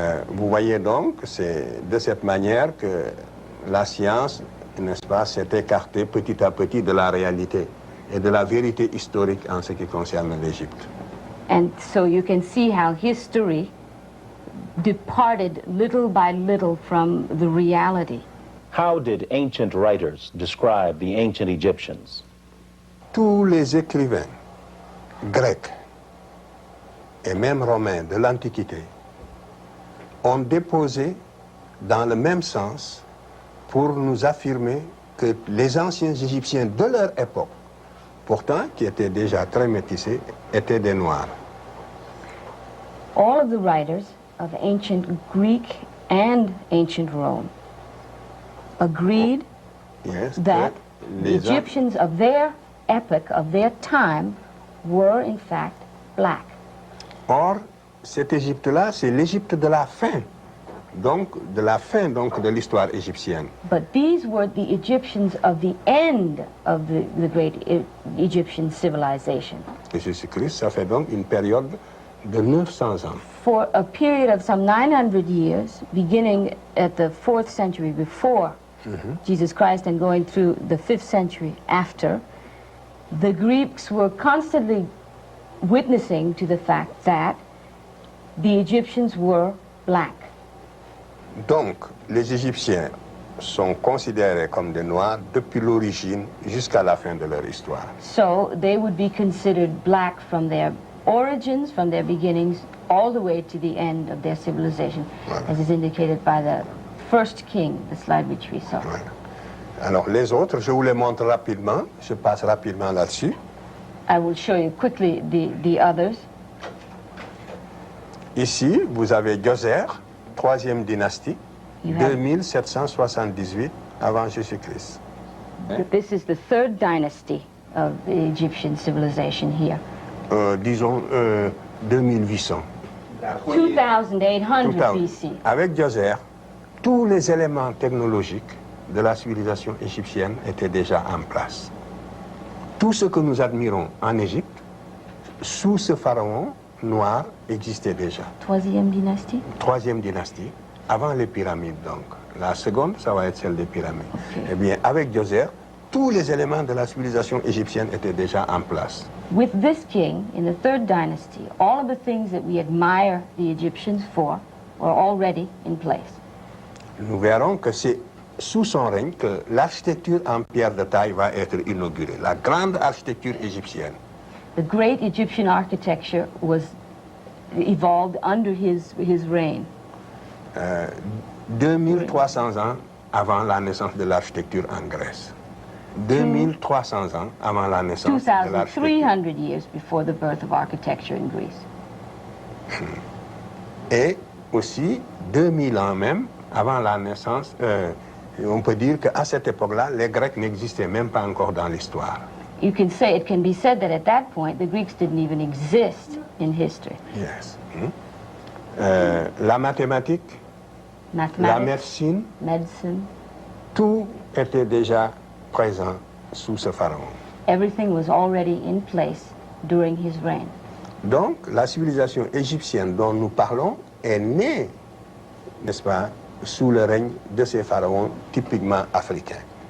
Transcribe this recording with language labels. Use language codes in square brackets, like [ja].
[fr] Vous voyez donc, c'est de cette manière que la science, n'est-ce pas, s'est écartée petit à petit de la réalité et de la vérité historique en ce qui concerne l'Égypte. [en] And so you can see how history departed little by little from the reality. How did ancient writers describe the ancient Egyptians? [fr] Tous les écrivains grecs et même romains de l'Antiquité ont déposé dans le même sens pour nous affirmer que les anciens Égyptiens de leur époque, pourtant qui étaient déjà très métissés, étaient des Noirs. [en] All of the writers of ancient Greek and ancient Rome agreed that the Egyptians of their epoch, of their time, were in fact black. [fr] Or, cette Égypte-là, c'est l'Égypte de la fin, donc de l'histoire égyptienne. [en] But these were the Egyptians of the end of the great Egyptian civilization. [fr] Et Jésus-Christ, ça fait donc une période de 900 ans. [en] For a period of some 900 years, beginning at the 4th century before Jesus Christ and going through the 5th century after, the Greeks were constantly witnessing to the fact that the Egyptians were black. [fr] Donc, les Égyptiens sont considérés comme des Noirs depuis l'origine jusqu'à la fin de leur histoire. [en] So they would be considered black from their origins, from their beginnings, all the way to the end of their civilization, as is indicated by the first king, the slide which we saw. [fr] Alors, les autres, je vous les montre rapidement. Je passe rapidement là-dessus. [en] I will show you quickly the others. [fr] Ici, vous avez Djoser, 3e dynastie, [en] You have- [fr] 2778 avant Jésus-Christ. [en] This is the 3rd dynasty of the Egyptian civilization here. [fr] Disons 2800. 2800 Tout à- [en] BC. [fr] Avec Djoser, tous les éléments technologiques de la civilisation égyptienne étaient déjà en place. Tout ce que nous admirons en Égypte, sous ce pharaon noir, existait déjà. 3e dynastie. 3e dynastie, avant les pyramides donc. La seconde, ça va être celle des pyramides. Eh bien, avec Djoser, tous les éléments de la civilisation égyptienne étaient déjà en place. [en] With this king, in the 3rd dynasty, all of the things that we admire the Egyptians for were already in place. [fr] Nous verrons que c'est sous son règne que l'architecture en pierre de taille va être inaugurée, la grande architecture égyptienne. [en] The great Egyptian architecture was evolved under his reign. [fr] 2300 ans avant la naissance de l'architecture en Grèce. 2300 ans avant la naissance de l'architecture. [en] 2,300 years before the birth of architecture in Greece. [fr] Et aussi 2000 ans même avant la naissance, on peut dire qu'à cette époque-là, les Grecs n'existaient même pas encore dans l'histoire. [en] It can be said that at that point, the Greeks didn't even exist in history. Yes. [fr] La mathématique, la [en] Mathematics, [fr] médecine, [en] medicine, [fr] tout était déjà présent sous ce pharaon. [en] everything was already in place during his reign. [fr] Donc, la civilisation égyptienne dont nous parlons est née, n'est-ce pas, sous le règne de ces pharaons typiquement africains.